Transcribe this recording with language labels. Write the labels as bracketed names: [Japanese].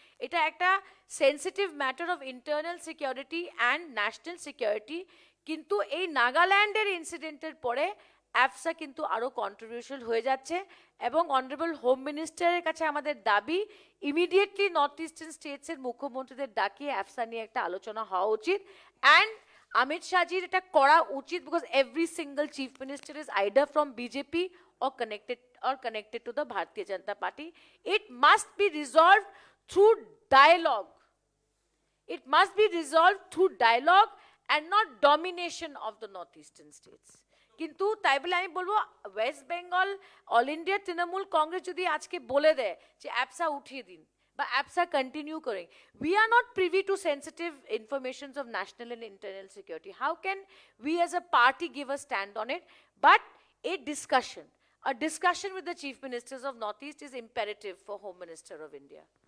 [Bangla] এটা একটা [English] Sensitive matter of internal security and national security. [Bangla] কিন্তু এই নাগাল্যান্ডের ইনসিডেন্টের পরে AFSA কিন্তু আরও কন্ট্রোভার্সিয়াল হয়ে যাচ্ছে। এবং অনারেবল হোম মিনিস্টারের কাছে আমাদের দাবি, ইমিডিয়েটলি নর্থ ইস্টার্ন স্টেটসের মুখ্যমন্ত্রীদের ডাকিয়ে AFSA নিয়ে একটা আলোচনা হওয়া উচিত। অ্যান্ড Amit Shahjiর এটা করা উচিত, [English] because every single chief minister is either from BJP or connected to the Bharatiya Janata Party. It must be resolved through dialogue. It must be resolved through dialogue and not domination of the northeastern states. [Bangla] কিন্তু তাই বলে আমি বলবো West Bengal all India Trinamool Congress যদি আজকে বলে দেয় যে AFSA উঠিয়ে দিন বা AFSA কন্টিনিউ করেন, [English] we are not privy to sensitive informations of national and internal security. How can we as a party give a stand on it? But a discussion with the chief ministers of Northeast is imperative for Home Minister of India.